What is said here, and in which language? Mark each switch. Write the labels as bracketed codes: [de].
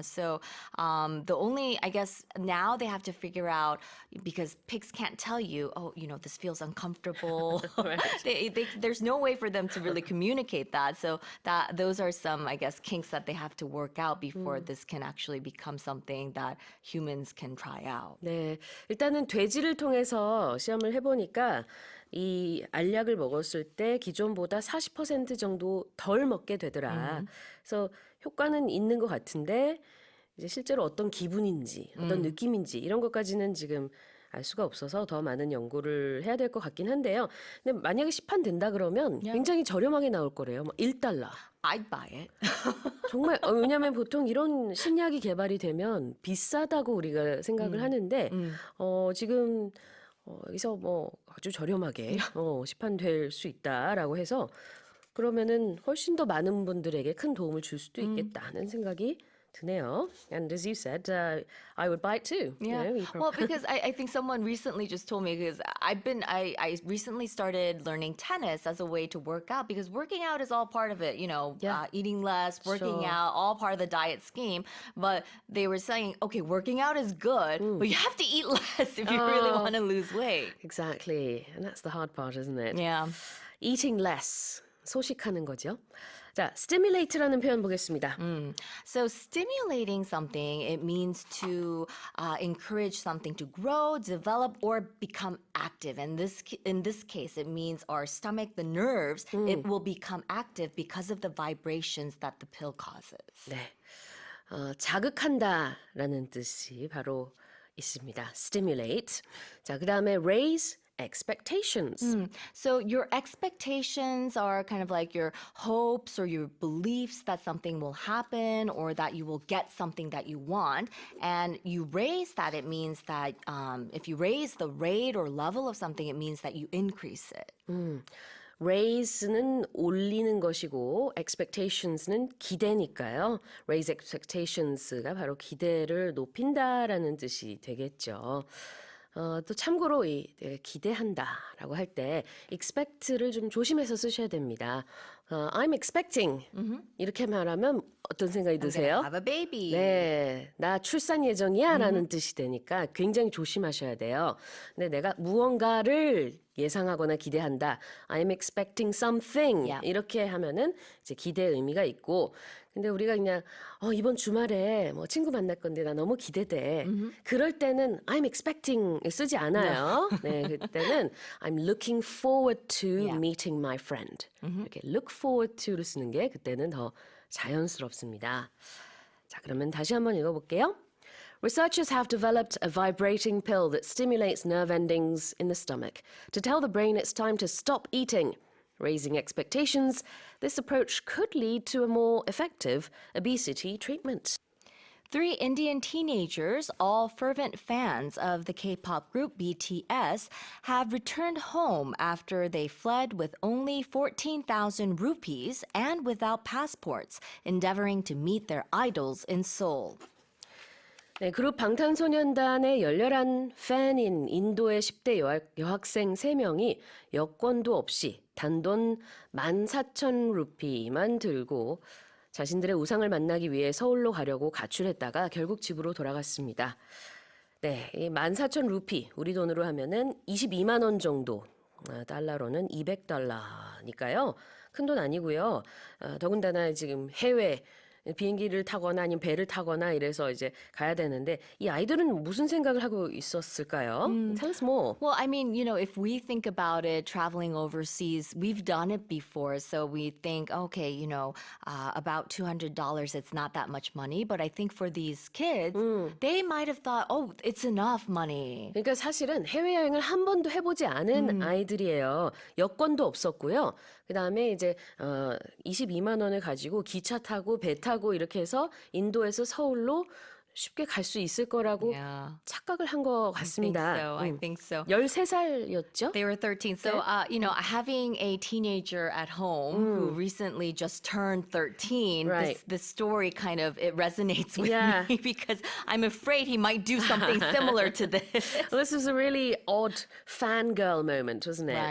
[en] So the only, I guess, now they have to figure out, because pigs can't tell you, oh, you know, this feels uncomfortable. There's no way for them to really communicate that. So those are some, I guess, kinks that they have to work out before this can actually become something that humans can try out. [ko] 네, 일단은 돼지를 통해서 시험을 해보니까 이 알약을 먹었을 때 기존보다 40% 정도 덜 먹게 되더라. 그래서 효과는 있는 것 같은데 이제 실제로 어떤 기분인지, 어떤 느낌인지 이런 것까지는 지금 알 수가 없어서 더 많은 연구를 해야 될 것 같긴 한데요. 근데 만약에 시판된다 그러면 굉장히 저렴하게 나올 거래요. 뭐 $1. [en] I'd buy it. [ko] 정말 왜냐하면 보통 이런 신약이 개발이 되면 비싸다고 우리가 생각을 하는데 지금 여기서 뭐 아주 저렴하게 시판될 수 있다라고 해서 그러면은 훨씬 더 많은 분들에게 큰 도움을 줄 수도 있겠다는 생각이 드네요. [en] And as you said, I would buy it too. Yeah. You know, Well, because I think someone recently just told me because I recently started learning tennis as a way to work out because working out is all part of it, you know, eating less, working Sure. out, all part of the diet scheme. But they were saying, okay, working out is good, but you have to eat less if you really want to lose weight. exactly. And that's the hard part, isn't it? Yeah. Eating less. [ko] 소식하는 거죠. 자, stimulate라는 표현 보겠습니다. [en] So stimulating something, it means to encourage something to grow, develop, or become active. And in this case, it means our stomach, the nerves, it will become active because of the vibrations that the pill causes. [ko] 네, 자극한다라는 뜻이 바로 있습니다. stimulate. 자, 그 다음에 [en] raise expectations. So your expectations are kind of like your hopes or your beliefs that something will happen or that you will get something that you want. And you raise that, it means that if you raise the rate or level of something, it means that you increase it. [ko] raise는 올리는 것이고 expectations는 기대니까요. [en] raise expectations [ko] 가 바로 기대를 높인다라는 뜻이 되겠죠. 또 참고로 기대한다라고 할 때 expect를 좀 조심해서 쓰셔야 됩니다. [en] I'm expecting [ko] 이렇게 말하면 어떤 생각이 드세요? [en] Have a baby. [ko] 네, 나 출산 예정이야 라는 뜻이 되니까 굉장히 조심하셔야 돼요. 근데 내가 무언가를 예상하거나 기대한다. [en] I'm expecting something. Yeah. [ko] 이렇게 하면은 이제 기대의 의미가 있고 근데 우리가 그냥 이번 주말에 뭐 친구 만날 건데 나 너무 기대돼. 그럴 때는 [en] I'm expecting [ko] 쓰지 않아요. 네, 그때는 [en] I'm looking forward to Yeah. meeting my friend. [ko] 이렇게 [en] look forward to [ko] 를 쓰는 게 그때는 더 자연스럽습니다. 자, 그러면 다시 한번 읽어볼게요. [en] Researchers have developed a vibrating pill that stimulates nerve endings in the stomach to tell the brain it's time to stop eating. Raising expectations, this approach could lead to a more effective obesity treatment. 3 Indian teenagers, all fervent fans of the K-pop group BTS, have returned home after they fled with only 14,000 rupees and without passports, endeavoring to meet their idols in Seoul. [ko] 네, 그룹 방탄소년단의 열렬한 팬인 인도의 10대 여학생 3명이 여권도 없이 단돈 14,000루피만 들고 자신들의 우상을 만나기 위해 서울로 가려고 가출했다가 결국 집으로 돌아갔습니다. 네, 이 14,000루피 우리 돈으로 하면은 22만 원 정도, 달러로는 200달러니까요. 큰 돈 아니고요. 더군다나 지금 해외 비행기를 타거나 아니면 배를 타거나 이래서 이제 가야 되는데 이 아이들은 무슨 생각을 하고 있었을까요? [en] Tell us more. Well, I mean, you know, if we think about it, traveling overseas, we've done it before. So we think, okay, you know, about $200, it's not that much money. But I think for these kids, they might have thought, oh, it's enough money. [ko] 그러니까 사실은 해외여행을 한 번도 해보지 않은 아이들이에요. 여권도 없었고요. 그 다음에 이제 22만 원을 가지고 기차 타고 배 타고 이렇게 해서 인도에서 서울로 쉽게 갈 수 있을 거라고 [en] Yeah. [ko] 착각을 한 것 같습니다. [en] I think so. [ko] 13살이었죠? [en] They were 13. So, you know, having a teenager at home who recently just turned 13, Right. this story kind of, it resonates with Yeah. me because I'm afraid he might do something similar to this. Well, this was a really odd fangirl moment, wasn't it?